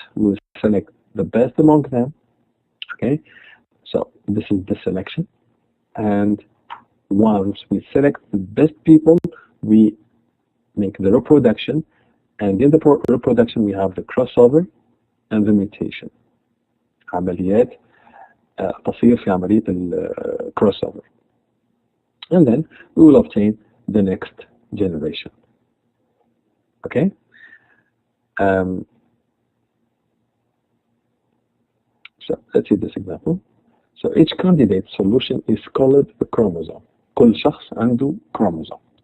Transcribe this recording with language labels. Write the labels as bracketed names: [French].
[English] We will select the best among them. Okay. So this is the selection. And once we select the best people, we make the reproduction. And in the reproduction, we have the crossover and the mutation. [Arabic] عمليات تصير في عملية crossover. [English] And then we will obtain the next generation. Okay? So let's see this example. So each candidate solution is called a chromosome. [Arabic] كل شخص عنده chromosome.